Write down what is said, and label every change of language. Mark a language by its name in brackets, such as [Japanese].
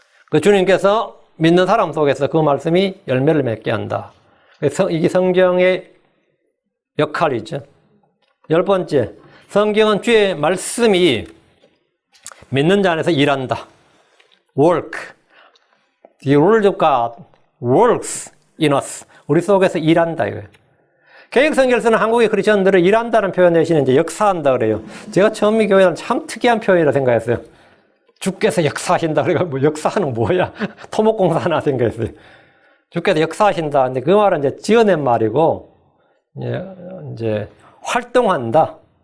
[Korean] 그 주님께서 믿는 사람 속에서 그 말씀이 열매를 맺게 한다. 이게 성경의 역할이죠. 10번째, 성경은 주의 말씀이 믿는 자 안에서 일한다. [English] work. The word of God works in us. [Korean] 우리 속에서 일한다 이거예요. 개혁성경을 쓰는 한국의 크리스천들은 일한다는 표현 대신에 이제 역사한다 그래요. 제가 처음 이 교회는 참 특이한 표현이라고 생각했어요. 주께서 역사하신다. 그러니까 뭐 역사하는 뭐야? 토목공사 하나 생각했어요. 주께서 역사하신다. 근데 그 말은 이제 지어낸 말이고, 이제 활동한다.